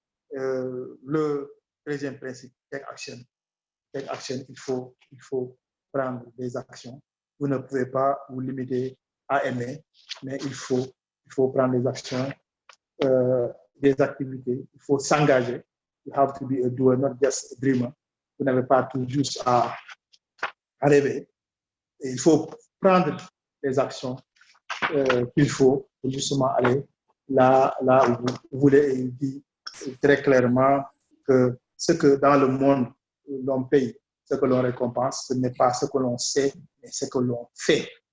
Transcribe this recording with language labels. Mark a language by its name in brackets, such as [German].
[French] Le deuxième principe, [English] take action. Take action, [French] il faut prendre des actions. Vous ne pouvez pas vous limiter à aimer, mais il faut prendre des actions, des activités. Il faut s'engager. [English] You have to be a doer, not just a dreamer. [French] Vous n'avez pas tout juste à rêver. Et il faut prendre les actions qu'il faut pour justement aller là où vous voulez dire très clairement que ce que dans le monde l'on paye, ce que l'on récompense, ce n'est pas ce que l'on sait, mais ce que l'on fait.